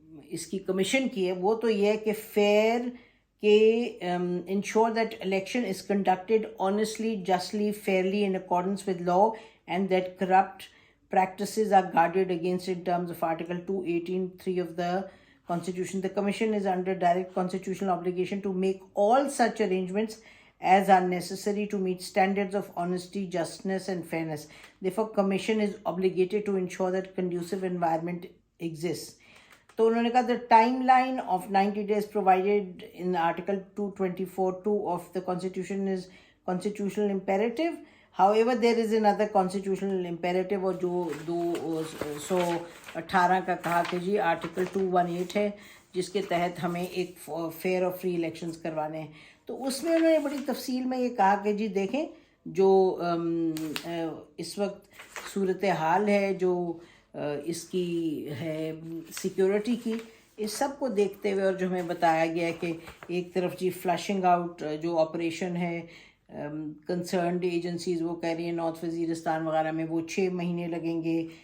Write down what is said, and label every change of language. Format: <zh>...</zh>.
<ur>اس کی کمیشن کی ہے وہ تو یہ ہے کہ</ur> <en>Fair کہ ensure that election is conducted honestly, justly, fairly in accordance with law, and that corrupt practices are guarded against in terms of Article 218(3) of the Constitution. The Commission is under direct constitutional obligation to make all such arrangements as are necessary to meet standards of honesty, justness and fairness. Therefore, Commission is obligated to ensure that conducive environment exists.</en> <ur>تو انہوں نے کہا</ur> <en>the timeline of 90 days provided in Article 224(2) of the Constitution is constitutional imperative. However, there is another constitutional imperative,</en> <ur>اور جو 218 کا کہا کہ جی article 218 ہے جس کے تحت ہمیں ایک فیئر اور فری الیکشنز کروانے ہیں. تو اس میں انہوں نے بڑی تفصیل میں یہ کہا کہ جی دیکھیں جو اس وقت صورتحال ہے جو اس کی ہے سیکیورٹی کی, اس سب کو دیکھتے ہوئے, اور جو ہمیں بتایا گیا ہے کہ ایک طرف جی فلشنگ آؤٹ جو آپریشن ہے کنسرنڈ ایجنسیز وہ کہہ رہی ہیں نارتھ وزیرستان وغیرہ میں وہ 6 مہینے لگیں گے.</ur>